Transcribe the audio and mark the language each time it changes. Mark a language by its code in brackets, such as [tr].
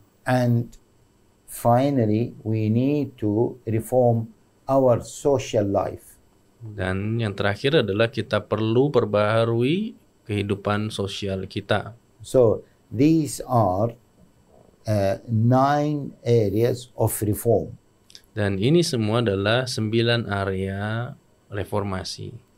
[en] And finally, we need to reform our social life. [id] Dan yang terakhir adalah kita perlu perbaharui kehidupan sosial kita. [en] So these are 9 areas of reform. [id] Dan ini semua adalah 9 area reformasi.